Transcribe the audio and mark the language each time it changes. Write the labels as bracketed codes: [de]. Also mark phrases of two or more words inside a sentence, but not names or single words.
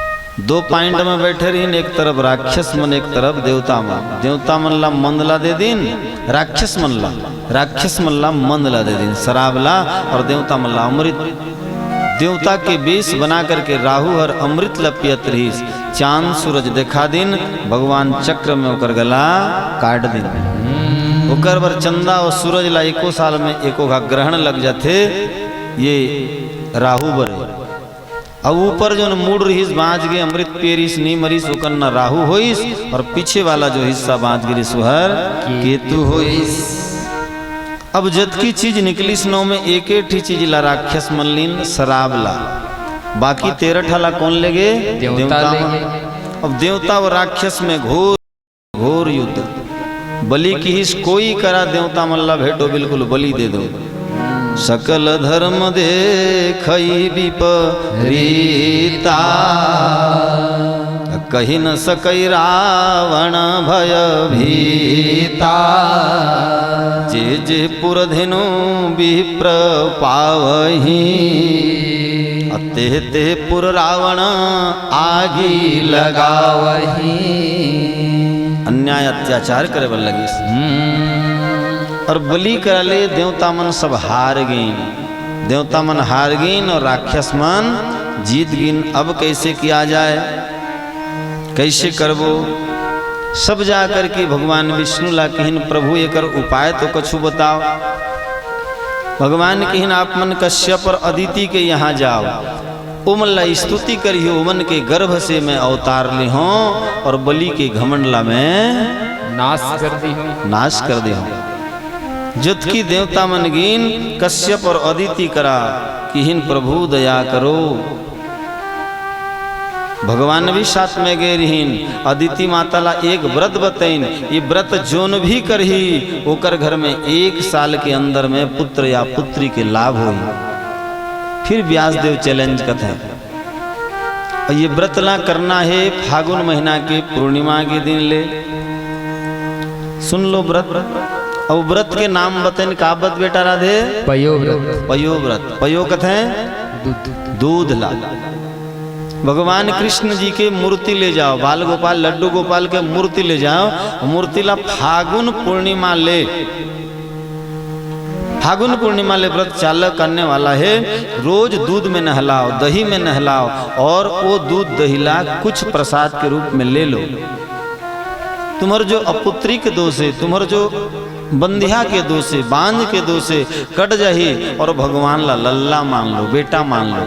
[hne] दो पॉइंट में बैठे रही, एक तरफ राक्षस मन एक तरफ देवता मन। देवता मन ला मंद ला दे दिन, राक्षस मन ला मंद ला दे दिन शराब ला, और देवता मन ला अमृत। देवता के वेश बना करके राहु हर अमृत ला पियत रहीस। चांद सूरज देखा दिन, भगवान चक्र में ओकर गला काट दिन। ओकर बर चंदा और सूरज ला एको साल में एको घा ग्रहण लग जाते। ये राहु बर अब ऊपर जो मूड रहीस बाँच गे, अमृत पेरिस नी मरीस, ओकर न राहु होइस, और पीछे वाला जो हिस्सा बाँच गिरिस वह केतु होइस। अब जतकी चीज निकलिस नौ में एक एक चीज ला राक्षस मनलीन शराब ला, बाकी 13 ठाला कौन लेगे? देवता। अब देवता और राक्षस में घोर घोर युद्ध। बलि की हिस कोई करा, देवता मल्ला भेटो बिल्कुल बलि दे दो। [awa] सकल धर्म देखई विपरीता, कही न सकई रावण भय भीता। जे जे पुरधेनु विप्र पावही, ते ते पुर रावण आगी लगावही। [hne] अन्याय अत्याचार करे बल लगी, और बलि करले देवता मन सब हार गईन। देवता मन हार गईन और राक्षस मन जीत गईन। अब कैसे किया जाए, कैसे करबो? सब जा कर के भगवान विष्णु ला कहिन, प्रभु एकर उपाय तो कछु बताओ। भगवान कहिन, आप मन कश्यप और अदिति के यहाँ जाओ, उमन ला स्तुति करियो, उमन के गर्भ से मैं अवतार ले हूँ, और बलि के घमंड ला मैं नाश कर दी हूँ। जुत की देवता मन गिन कश्यप और अदिति करा किहिन, प्रभु दया करो। भगवान भी साथ में गए रहीन। अदिति माता ला एक व्रत बतैन, ये व्रत जोन भी करही ओकर घर में 1 साल के अंदर में पुत्र या पुत्री के लाभ हो। फिर व्यासदेव चैलेंज करते हैं, ये व्रत ला करना है फागुन महीना के पूर्णिमा के दिन ले। सुन लो व्रत। और व्रत के नाम बतन का व्रत बेटा राधे? पयो व्रत। पयो व्रत। पयो कथे दूध ला। भगवान कृष्ण जी के मूर्ति ले जाओ, बाल गोपाल लड्डू गोपाल के मूर्ति ले जाओ, मूर्ति ला फागुन पूर्णिमा ले, फागुन पूर्णिमा ले व्रत चालू करने वाला है। रोज दूध में नहलाओ, दही में नहलाओ, और वो दूध दही ला कुछ प्रसाद के रूप में ले लो। तुम्हारे जो अपुत्री के दोष है, तुम्हारे जो बंधिया के दोष है, बांझ के दोष है, कट जाही, और भगवान ला लल्ला मान लो, बेटा मान लो।